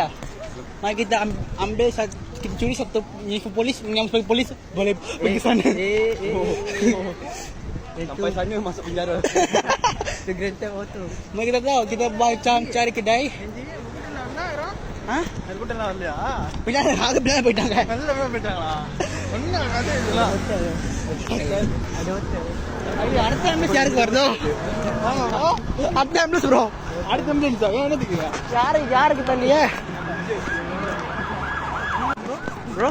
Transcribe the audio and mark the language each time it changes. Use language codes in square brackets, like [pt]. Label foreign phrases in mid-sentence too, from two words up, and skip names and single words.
[ms] Mari kita ambil kita curi satu uniform polis, yang sebagai polis boleh pergi sana. Sampai sana masuk penjara. [en] The Grand Theft Auto. [ms] Mari kita tahu, kita macam cari kedai. Hah? [ta] அது கூட நல்லா இல்லையா? பின்னாடி ஆக பின்னாடி போயிட்டாங்க. நல்லவே போயிட்டாங்களா? ஒண்ணு அதே இதெல்லாம். ஐயோ, அடுத்த ஆம்புலன்ஸ் யாருக்கு வருதோ? அடுத்த ஆம்புலன்ஸ் ப்ரோ. அடுத்த ஆம்புலன்ஸ் ஏன் என்னதுக்கு? யாருக்கு தள்ளியே? ப்ரோ